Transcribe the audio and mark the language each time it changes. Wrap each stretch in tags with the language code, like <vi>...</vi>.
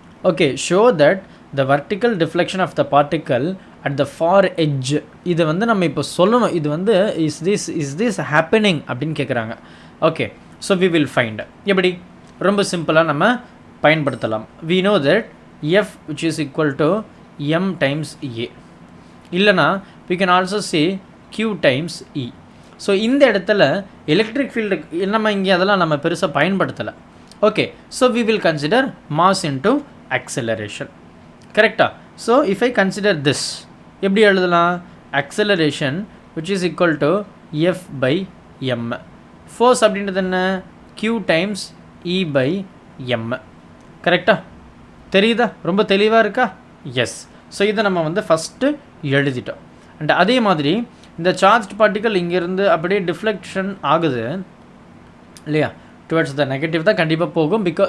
<en>Okay, show that the vertical deflection of the particle at the far edge.</en> <ta>இதை வந்து நம்ம இப்போ சொல்லணும். இது வந்து</ta> <en>is this happening</en> <ta>அப்படின்னு கேட்குறாங்க. Okay,</ta> <en>So we will find.</en> <ta>எப்படி? ரொம்ப சிம்பிளாக நம்ம பயன்படுத்தலாம்.</ta> <en>We know that F which is equal to M times A.</en> <ta>இல்லைனா</ta> <en>we can also say Q times E.</en> <ta>So இந்த இடத்துல எலக்ட்ரிக் ஃபீல்டு நம்ம இங்கே அதெல்லாம் நம்ம பெருசாக பயன்படுத்தலை.</ta> <en>Okay, so we will consider mass into acceleration. கரெக்டா? So if I consider this,</en> <ta>எப்படி எழுதலாம்?</ta> <en>acceleration which is equal to F by M.</en> <ta>force அப்படின்றது என்ன?</ta> <en>Q times E by M. கரெக்டா?</en> <ta>தெரியுதா? ரொம்ப தெளிவாக இருக்கா?</ta> <en>Yes.</en> <ta>ஸோ இதை நம்ம வந்து ஃபஸ்ட்டு எழுதிட்டோம். அண்ட் அதே மாதிரி இந்த சார்ஜ் பார்ட்டிக்கல் இங்கேருந்து அப்படியே டிஃப்ளெக்ஷன் ஆகுது இல்லையா, டுவர்ட்ஸ் த நெகட்டிவ் தான் கண்டிப்பாக போகும்.</ta>